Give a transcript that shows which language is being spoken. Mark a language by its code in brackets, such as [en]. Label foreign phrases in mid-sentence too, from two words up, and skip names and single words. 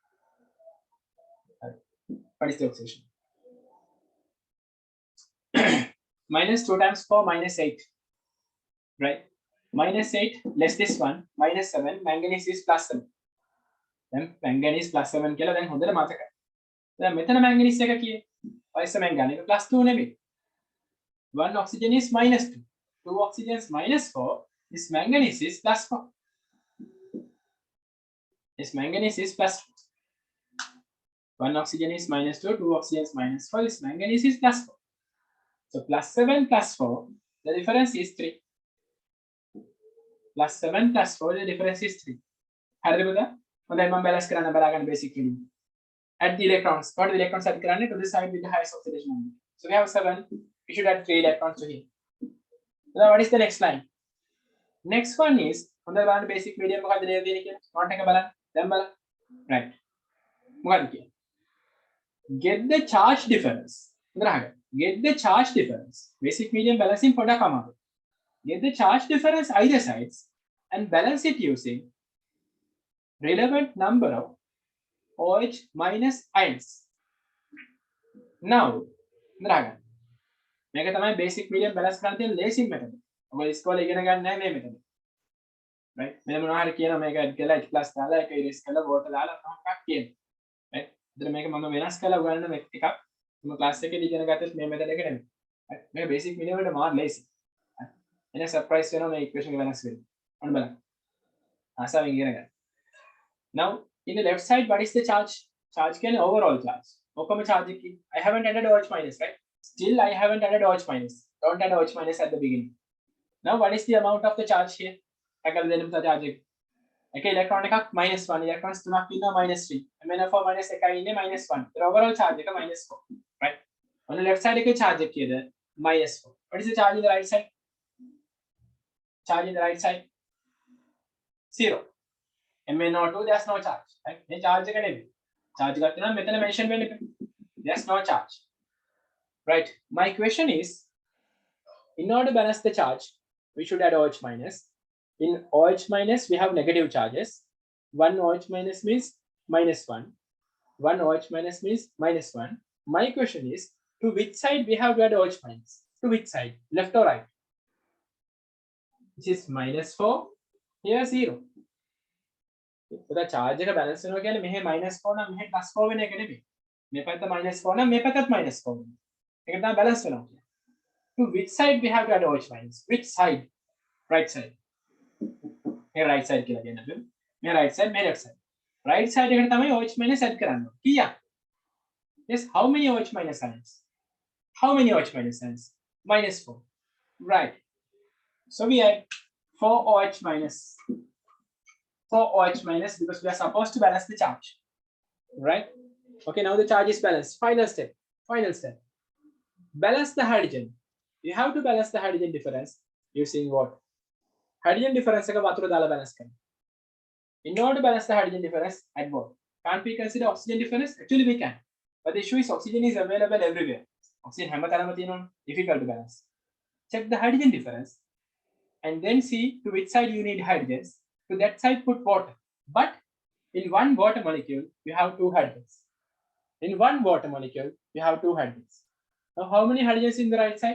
[en] What is the oxidation? Minus 2 times 4 minus 8. Right? Minus 8 less this one. Minus 7. Manganese is plus 7. Then manganese plus 7 [si] කියලා දැන් හොඳට මතකයි. දැන් මෙතන manganese එක කීයේ? ඔයස manganese එක plus 2 නෙමෙයි. [en] 1 oxygen is minus 2. 2 oxygens minus 4. This manganese is plus 4. This manganese is plus 4. 1 oxygen is minus 2, 2 oxygens minus 4. This manganese is plus 4. So plus 7 plus 4, the difference is 3. Plus 7 plus 4, the difference is 3. [si] හරිද පුතා? හොඳයි මම බැලන්ස් කරන්න බලාගන්න [en] basic medium. Add the electrons. What are the electrons add කරන්නේ? To the side with the highest oxidation number. So we have 7. We should add 3 electrons to here. Now what is the next line? Next one is [si] හොඳට බලන්න [en] basic medium [si] මොකක්ද නේද තියෙන්නේ කියලා. note එක බලන්න. දැන් බලන්න. Right. මොකක්ද කියන්නේ? [en] Get the charge difference. [si] හොඳට අහගන්න. [en] Get the charge difference. Basic medium balancing [si] පොඩක් අමාරුයි. [en] Get the charge difference either sides and balance it using relevant number of OH minus ions. Now, [si] හොඳට අහගන්න. මේක තමයි [en] basic medium balance [si] කරන්න තියෙන ලේසිම method. ඔබ ඉස්කෝලේ ඉගෙන ගන්න නැහැ මේ method. Right? මෙන්න මොනවා හරි කියනවා මේක add කරලා H+ දාලා ඒක erase කරලා water දාලා මොකක්ද කියන්නේ. Right? ඉතින් මේක මම වෙනස් කරලා උගන්වන එකක්. මම ක්ලාස් එකේදී ඉගෙන ගත්තත් මේ method එක නෙමෙයි. Right? මේක [en] basic medium [si] වලට මාර ලේසි. එන surprise වෙනවා මේ equation එක වෙනස් වෙන්නේ. අන්න බලන්න. ආසාවෙන් ඉගෙන ගන්න. [en] Now, in the left side, what is the charge? [si] Charge කියන්නේ [en] overall charge. [si] ඔක්කොම charge එකයි. [en] I haven't added OH minus, right? Still, I haven't added OH minus. Don't add OH minus at the beginning. Now, what is the amount of the charge here? [si] එකල දෙන්න පුතා charge එක. එක electron එකක් -1, electrons තුනක් ඉන්නවා -3. MnO4 minus එකයි ඉන්නේ -1. ඒතර overall charge එක -4, [en] right? On the left side එකේ charge [si] එක කීයද? [en] -4. What is the charge in the right side? Charge in the right side? 0. MnO2 there's no charge, right? [si] මේ charge එක නෙමෙයි. charge එකක් තියෙනවා මෙතන mention වෙන්න එපා. [en] There's no charge. Right. My question is, in order to balance the charge, we should add OH minus. In OH minus, we have negative charges. 1 OH minus means -1. 1 OH minus means -1. My question is, to which side we have to add OH minus? To which side? Left or right? This is -4. Here 0. So the charge [si] එක balance වෙනවා කියන්නේ මෙහෙ -4 නම් මෙහෙ +4 වෙන එක නෙමෙයි. මේ පැත්ත -4 නම් මේ පැත්තත් -4 වෙනවා. ඒක තමයි balance වෙනවා කියන්නේ. [en] To which side we have to add OH minus? Which side? Right side. [si] මේ [en] right side [si] කියලා කියන්න බෑ. මේ [en] right side, [si] මේ [en] left side. Right side [si] එකට තමයි [en] OH minus add [si] කරන්න ඕනේ. කීයක්? [en] Yes, how many OH minus ions? How many OH minus ions? minus 4. Right. So we add 4OH minus. 4OH minus because we are supposed to balance the charge. Right? Okay, now the charge is balanced. Final step. Final step. Balance the hydrogen. You have to balance the hydrogen difference using what? Hydrogen difference [si] එක වතුර දාලා balance කරන්න. [en] In order to balance the hydrogen difference, add what? Can't we consider oxygen difference? Actually, we can. But the issue is oxygen is available everywhere. [si] Oxygen හැමතැනම තියෙනවා. [en] Difficult to balance. Check the hydrogen difference and then see to which side you need hydrogens. To that side, put water. But in one water molecule, you have two hydrogens. In one water molecule, you have two hydrogens. Now, how many hydrogens in the right side?